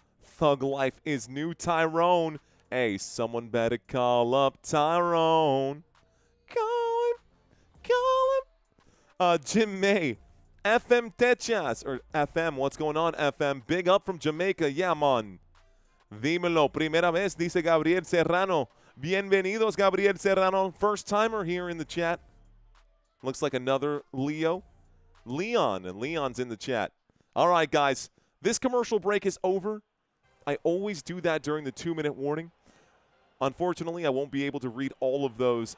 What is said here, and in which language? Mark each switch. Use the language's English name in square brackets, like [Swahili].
[English] Thug Life is new. Tyrone. Hey, someone better call up Tyrone. Call him. Jim May. FM Techas, or FM, what's going on, FM? Big up from Jamaica, yeah, man. [Spanish] Dímelo, primera vez, dice Gabriel Serrano. Bienvenidos, Gabriel Serrano. [English] First timer here in the chat. Looks like another Leo. Leon, and Leon's in the chat. All right, guys, this commercial break is over. I always do that during the 2-minute warning. Unfortunately, I won't be able to read all of those.